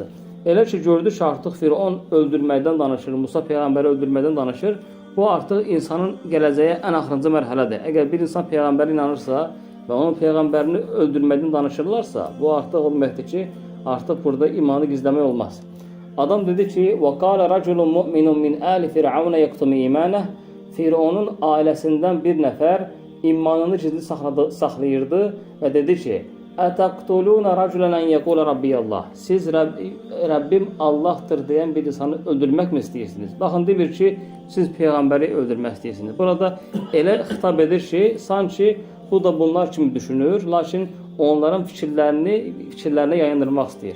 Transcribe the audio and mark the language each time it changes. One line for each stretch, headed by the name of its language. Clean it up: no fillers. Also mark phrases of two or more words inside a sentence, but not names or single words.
Azerbaijani: Elə ki, gördü ki, artıq Firavun öldürməkdən danışır, Musa peyğəmbəri öldürməkdən danışır. Bu artıq insanın gələcəyə ən axırıncı mərhələdir. Əgər bir insan peyğəmbərə inanırsa və onun peyğəmbərini öldürməkdən danışırlarsa, bu artıq o deməkdir ki, artıq burada imanı gizləmək olmaz. Adam dedi ki,
Arabic: وَقَالَ رَجُلٌ مُؤْمِنٌ مِنْ آلِ فِرْعَوْنَ يَكْتُمُ إِيمَانَهُ
Azerbaijani: Fironun ailəsindən bir nəfər imanını gizli saxlayırdı və dedi ki,
Arabic: أتقتلون رجلا أن يقول ربي الله.
Azerbaijani: Siz Rəbbim Allahdır deyən bir insanı öldürməkmi istəyirsiniz? Baxın, demir ki, siz Peyğəmbəri öldürmək istəyirsiniz. Burada elə xitab edir ki, sanki bu da bunlar kimi düşünür, lakin onların fikirlərini yayındırmaq istəyir.